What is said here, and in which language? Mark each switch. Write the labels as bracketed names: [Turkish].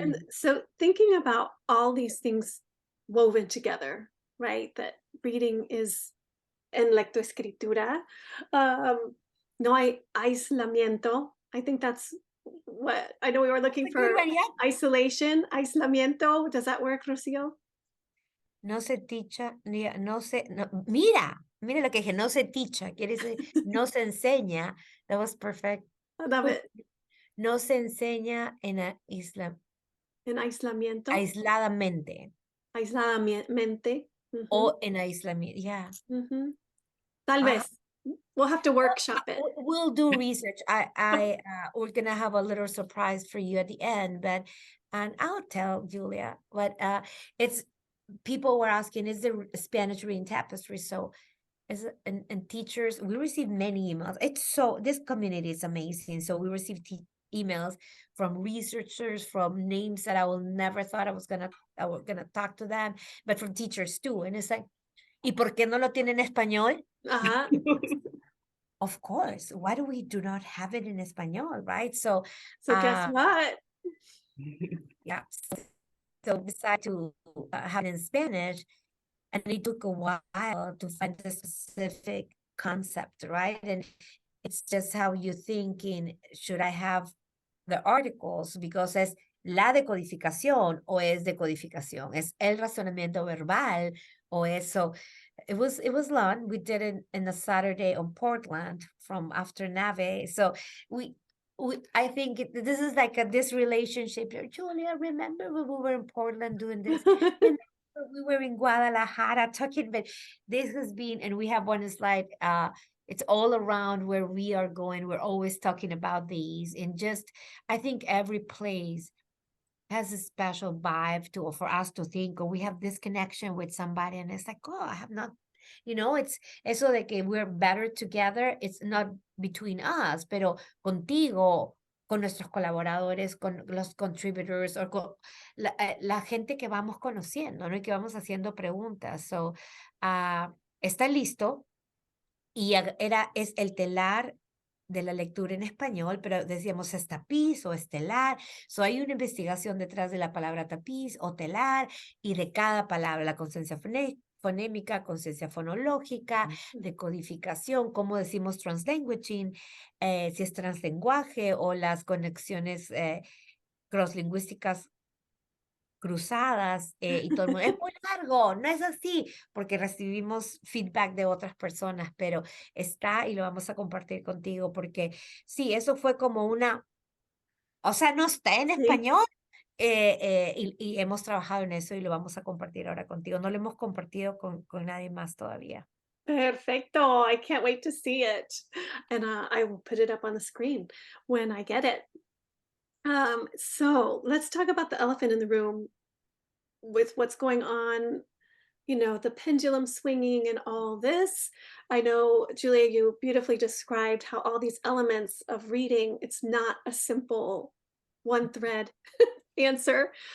[English] And so thinking about all these things woven together, right? That reading is [Spanish] en lectoescritura. No hay aislamiento. [English] I think that's what I know we were looking That's a good for. one, yeah. Isolation, [Spanish] aislamiento. [English] Does that work, Rocío? [Spanish] No se ticha, no se, no, mira lo que dije, no se ticha, quiere decir, no se enseña. [English] That was perfect. I love it. [Spanish] No se enseña en En aislamiento. aisladamente Aisladamente. o en aislamiento. Yeah. Tal vez. [English] We'll have to workshop it. We'll do research. We're gonna have a little surprise for you at the end, and I'll tell Julia. But it's people were asking, is there Spanish reading tapestry? So, and teachers, we receive many emails. This community is amazing. So we receive emails from researchers, from names that I will never thought I was gonna talk to them, but from teachers too. And it's like, [Spanish] ¿y por qué no lo tienen en español? [English] Of course. Why do we do not have it in español, right? So guess what? yeah. So decide to have it in Spanish, and it took a while to find the specific concept, right? And it's just how you thinking, should I have the articles? Because [Spanish] es la decodificación o es decodificación, es el razonamiento verbal o eso. [English] It was long. We did it in a Saturday on Portland from after Nave. So I think this is like this relationship. Julia, remember when we were in Portland doing this? Remember we were in Guadalajara talking, but this has been, and we have one slide. It's all around where we are going. We're always talking about these, and just I think every place has a special vibe for us to think, or we have this connection with somebody, and it's like, oh, I have not, it's [Spanish] eso de que [English] we're better together. It's not between us, [Spanish] pero contigo, con nuestros colaboradores, con los contributors, o con la gente que vamos conociendo, ¿no? Y que vamos haciendo preguntas. So, está listo. Y es el telar de la lectura en español, pero decíamos es tapiz o estelar. So hay una investigación detrás de la palabra tapiz o telar y de cada palabra, la conciencia fonémica, conciencia fonológica, decodificación, cómo decimos translanguaging, si es translenguaje o las conexiones crosslingüísticas cruzadas y todo el mundo, es muy largo, no es así, porque recibimos feedback de otras personas, pero está y lo vamos a compartir contigo, porque sí, eso fue como o sea, no está en español, y hemos trabajado en eso y lo vamos a compartir ahora contigo. No lo hemos compartido con nadie más todavía. Perfecto. [English] I can't wait to see it. And I will put it up on the screen when I get it. So let's talk about the elephant in the room with what's going on, the pendulum swinging and all this. I know, Julia, you beautifully described how all these elements of reading, it's not a simple one thread answer.